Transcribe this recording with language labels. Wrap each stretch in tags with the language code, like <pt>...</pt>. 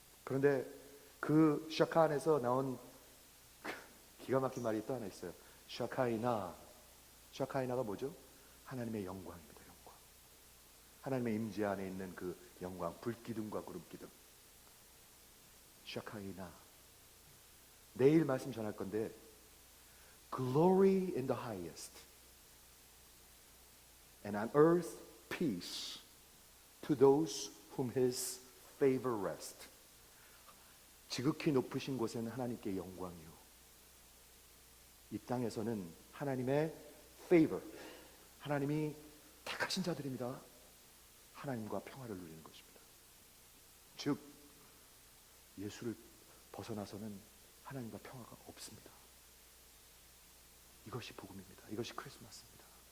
<ko>그런데 그 샤카 안에서 나온 기가 막힌 말이 또 하나 있어요. 샤카이나. 샤카이나가 뭐죠? 하나님의 영광입니다. 영광. 하나님의 임재 안에 있는 그 영광, 불기둥과 구름기둥. 샤카이나. 내일 말씀 전할 건데</ko> <en>Glory in the highest and on earth peace to those whom his favor rest.</en> <ko>지극히 높으신 곳에는 하나님께 영광이요, 이 땅에서는 하나님의 favor, 하나님이 택하신 자들입니다. 하나님과 평화를 누리는 것입니다. 즉 예수를 벗어나서는 하나님과 평화가 없습니다. 이것이 복음입니다. 이것이 크리스마스입니다.</ko>